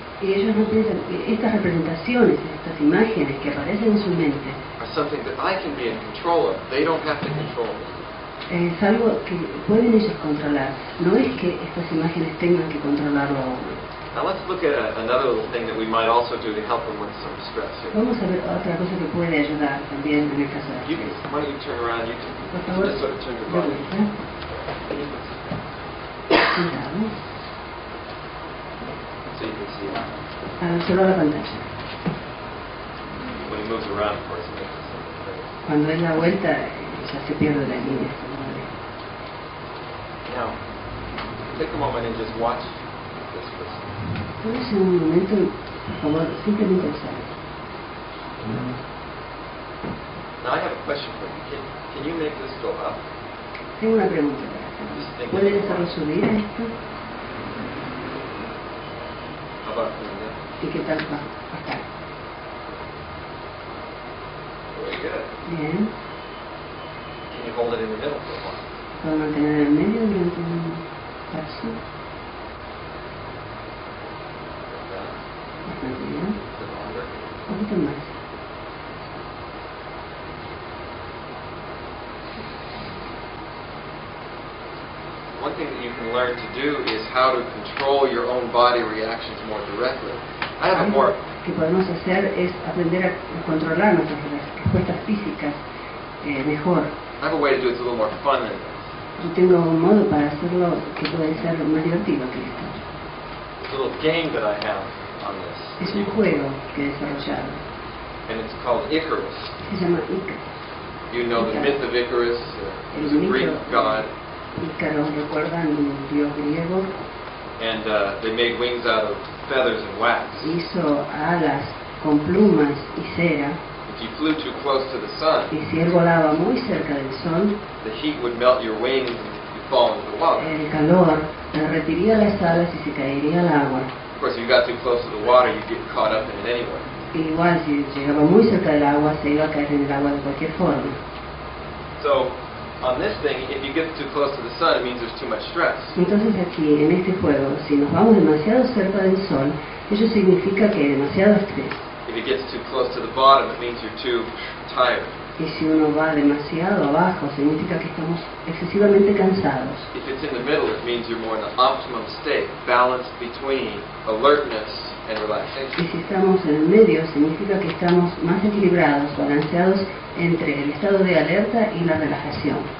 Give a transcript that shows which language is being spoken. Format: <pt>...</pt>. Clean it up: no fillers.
<es>Y ellos no piensan que estas representaciones, estas imágenes que aparecen en su mente,</es> <en>are something that I can be in control of. They don't have to control me.</en> <es>es algo que pueden ellos controlar. No es que estas imágenes tengan que controlarlo a uno.</es> <en>Now let's look at another little thing that we might also do to help them with some stress here.</en> <es>Vamos a ver otra cosa que puede ayudar también en el caso de</es> <en>You,</en> <es>estrés.</es> <en>why don't you turn around? You</en> <es>Por favor,</es> <en>just sort of turn your</en> <es>de</es> <en>body.</en> <es>vuelta, sentado,</es> <en>So you can see</en> <es>a observar la pantalla.</es> <en>when he moves around, of course, it makes it something very.</en> <es>Cuando es la vuelta, ya se pierde la línea.</es> <en>Now, take a moment and just watch this person.</en> <es>Tómese un momento y, por favor, simplemente observe.</es> <en>Now I have a question for you. Can you make this go up?</en> <es>Tengo una pregunta para hacer. ¿Pueden hacerlo subir a esto?</es> <en>How about doing that?</en> <es>¿Y qué tal bajar?</es> <en>Very good.</en> <es>Bien.</es> <en>Can you hold it in the middle for a while?</en> <es>¿Puedo mantener en el medio durante un paso?</es> <en>Like that.</en> <es>Bastante bien.</es> <en>A bit longer.</en> <es>Un poquito más.</es> <en>One thing that you can learn to do is how to control your own body reactions more directly. I have a more...</en> <es>Algo que podemos hacer es aprender a controlar nuestras respuestas físicas mejor.</es> <en>I have a way to do it that's a little more fun than this.</en> <es>Yo tengo un modo para hacerlo que puede ser más divertido que esto.</es> <en>It's a little game that I have on this.</en> <es>Es un juego que he desarrollado.</es> <en>And it's called Icarus.</en> <es>Se llama Ícaro.</es> <en>You know the myth of Icarus, he was a Greek god.</en> <es>Ícaro, recuerdan, un dios griego.</es> <en>And they made wings out of feathers and wax.</en> <es>Hizo alas con plumas y cera.</es> <en>If you flew too close to the sun,</en> <es>Y si él volaba muy cerca del sol,</es> <en>the heat would melt your wings and you'd fall into the water.</en> <es>el calor derretiría las alas y se caería al agua.</es> <en>Of course, if you got too close to the water, you'd get caught up in it anyway.</en> <es>igual si llegaba muy cerca del agua, se iba a caer en el agua de cualquier forma.</es> <en>So, on this thing, if you get too close to the sun, it means there's too much stress.</en> <es>Entonces aquí, en este juego, si nos vamos demasiado cerca del sol, ello significa que hay demasiado estrés.</es> <en>If it gets too close to the bottom, it means you're too tired.</en> <es>Y si uno va demasiado abajo, significa que estamos excesivamente cansados.</es> <en>If it's in the middle, it means you're more in the optimum state, balanced between alertness and relaxation.</en> <es>Y si estamos en el medio, significa que estamos más equilibrados, balanceados entre el estado de alerta y la relajación.</es>